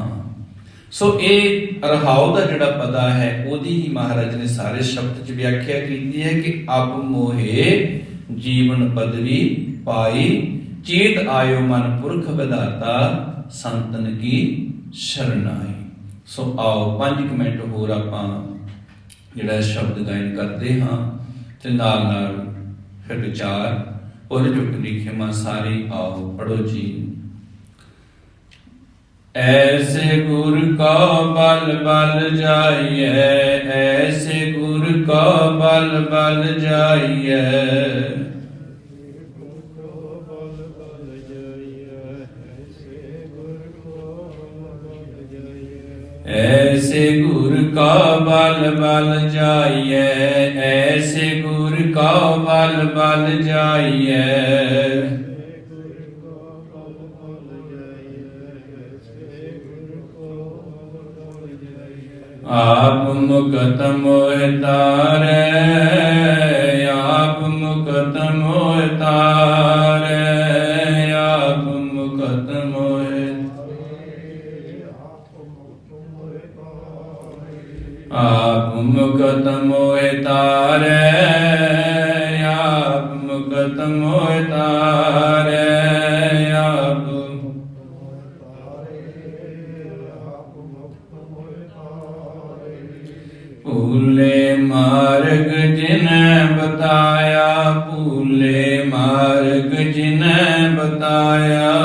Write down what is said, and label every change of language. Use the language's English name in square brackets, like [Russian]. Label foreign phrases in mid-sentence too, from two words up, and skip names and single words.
[Punjabi] ਸੋ ਇਹ ਰਹਾਉ ਦਾ ਜਿਹੜਾ ਪਦਾ ਹੈ, ਉਹਦੀ ਹੀ ਮਹਾਰਾਜ ਨੇ ਸਾਰੇ ਸ਼ਬਦ ਚ ਵਿਆਖਿਆ ਕੀਤੀ ਹੈ ਕਿ ਅਬ ਮੋਹੇ ਜੀਵਨ ਪਦਵੀ ਪਾਈ, ਚੇਤ ਆਇਓ ਮਨ ਪੁਰਖ ਵਿਧਾਤਾ, ਸੰਤਨ ਕੀ ਸ਼ਰਨਾਈ। ਸੋ ਆਓ 5 ਮਿੰਟ ਹੋਰ ਆਪਾਂ ਜਿਹੜਾ ਸ਼ਬਦ ਗਾਇਨ ਕਰਦੇ ਹਾਂ ਤੇ ਨਾਲ ਨਾਲ ਫਿਰ ਵਿਚਾਰ ਔਰ ਜੁਟ ਦੀ ਖਿਮਾ ਸਾਰੀ ਆਓ ਪੜੋ ਜੀ। [Hindi] ऐसे गुर का बल बल जाइए, ऐसे गुर का बल बल जाइए। ऐसे गुर का बल बल जाइए, ऐसे गुर का बल बल जाइए। आप मुकत मोह तारे, आप मुकत मोह तारे, आप मुकत मोह, आप मुकत मोह तारे, आप मुकत मोह तारे, आप भूले मार्ग जिन्हें बताया, भूले मार्ग जिन्हें बताया।